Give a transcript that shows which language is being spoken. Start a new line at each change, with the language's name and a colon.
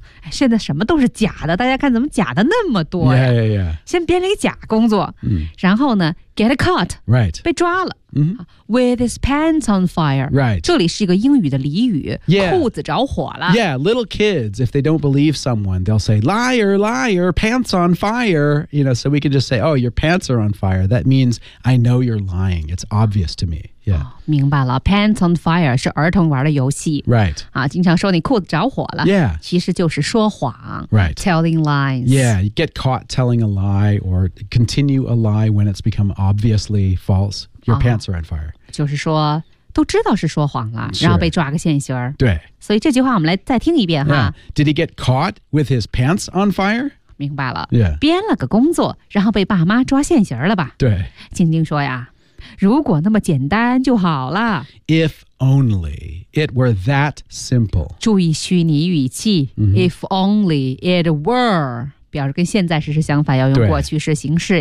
Chinese: 现在什么都是假的大家看怎么假的那么多呀。
English: Yeah, yeah, yeah.
Chinese: 先编了一个假工作、然后呢
English: get caught,、 right.
Chinese: 被抓了。
English: With his pants on fire. Right.
Chinese: 这里是一个英语的俚语、
English: yeah.
Chinese: 裤子着火了。
English: Yeah, little kids, if they don't believe someone, they'll say, liar, liar, pants on fire. You know, so we can just say, oh, your pants are on fire. That means I know you're lying. It's obvious to me. Yeah.、
Chinese: 哦、明白了 Pants on fire 是儿童玩的游戏。
English: Right.
Chinese: 啊，经常说你裤子着火了。
English: Yeah.
Chinese: 其实就是说谎。
English: Right. Telling lies. Yeah, you get caught telling a lie or continue a lie when it's become obviously false. Your pants are on fire.、
Chinese: 哦、就是说都知道是说谎了然后被抓个现行。对。所以这句话我们来再听一遍哈。
English: Yeah. Did he get caught with his pants on fire?
Chinese: 明白了。
English: Yeah.
Chinese: 编了个工作然后被爸妈抓现行了吧。对。静静说呀如果那么简单就好了。
English: If only it were that simple.
Chinese: 注意虚拟语气。 Mm-hmm.
English: If only it were.
Chinese: 表示跟现在时是相反要用过去式形式。